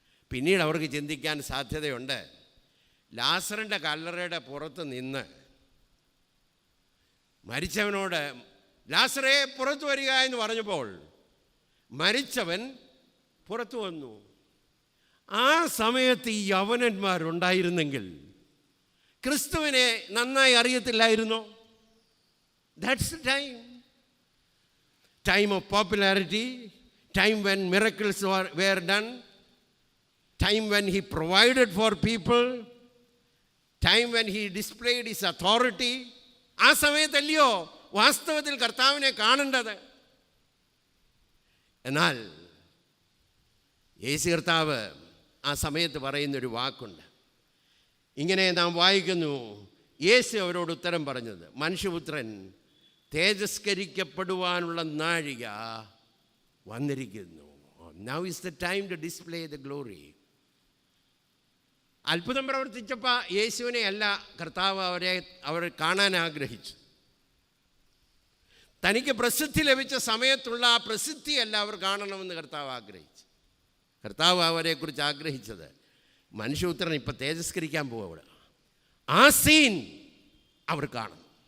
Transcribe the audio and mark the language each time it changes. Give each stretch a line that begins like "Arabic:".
Malayalam: പിന്നീട് അവർക്ക് ചിന്തിക്കാൻ സാധ്യതയുണ്ട്, ലാസറിൻ്റെ കല്ലറയുടെ പുറത്ത് നിന്ന് മരിച്ചവനോട് ലാസറേ പുറത്തു വരിക എന്ന് പറഞ്ഞപ്പോൾ മരിച്ചവൻ പുറത്തു വന്നു. ആ സമയത്ത് ഈ യവനന്മാരുണ്ടായിരുന്നെങ്കിൽ ക്രിസ്തുവിനെ നന്നായി അറിയത്തില്ലായിരുന്നോ?
English: That's the time of popularity, time when miracles were done, time when he provided for people, time when he displayed his authority.
Malayalam: ആ സമയത്തല്ലയോ വാസ്തവത്തിൽ കർത്താവിനെ കാണേണ്ടത്? എന്നാൽ യേശു കർത്താവ് ആ സമയത്ത് പറയുന്നൊരു വാക്കുണ്ട്. ഇങ്ങനെ നാം വായിക്കുന്നു, യേശു അവരോട് ഉത്തരം പറഞ്ഞത്, മനുഷ്യപുത്രൻ തേജസ്കരിക്കപ്പെടുവാനുള്ള നാഴിക വന്നിരിക്കുന്നു.
English: Now is the time to display the glory.
Malayalam: അത്ഭുതം പ്രവർത്തിച്ചപ്പോൾ യേശുവിനെ അല്ല കർത്താവ് അവർ കാണാൻ ആഗ്രഹിച്ചു. തനിക്ക് പ്രസിദ്ധി ലഭിച്ച സമയത്തുള്ള ആ പ്രസിദ്ധിയല്ല അവർ കാണണമെന്ന് കർത്താവ് ആഗ്രഹിച്ചു. കർത്താവ് അവരെക്കുറിച്ച് ആഗ്രഹിച്ചത്, മനുഷ്യപുത്രൻ ഇപ്പം തേജസ്കരിക്കാൻ പോവുക, ആ സീൻ അവർ കാണും.